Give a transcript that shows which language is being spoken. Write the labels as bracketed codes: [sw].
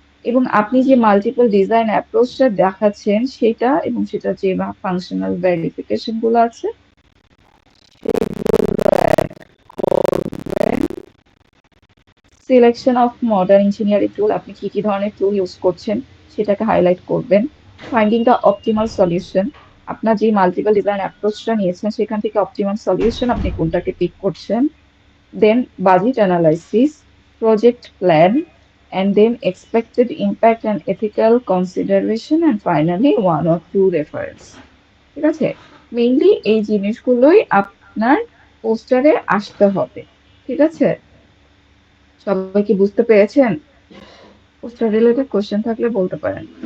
[bn] এবং আপনি যে মাল্টিপল ডিজাইন অ্যাপ্রোচটা দেখাচ্ছেন সেটা এবং সেটা যে ফাংশনাল ভেরিফিকেশন গুলো আছে সিলেকশন অফ মডার্ন ইঞ্জিনিয়ারিং টুল, আপনি কি কি ধরনের টুল ইউজ করছেন সেটাকে হাইলাইট করবেন। ফাইন্ডিং দ্য অপটিমাল সলিউশন, আপনার যে মাল্টিপল ডিজাইন অ্যাপ্রোচটা নিয়েছেন সেখান থেকে অপটিমাল সলিউশন আপনি কোনটাকে পিক করছেন। [en] Then budget analysis, project plan, and then expected impact and ethical consideration, and finally one or two reference। [bn] ঠিক আছে, মেইনলি এই জিনিসগুলোই আপনার পোস্টারে আসতে হবে। ঠিক আছে, সবাই কি বুঝতে পেরেছেন? পোস্টার রিলেটেড কোশ্চেন থাকলে বলতে পারেন।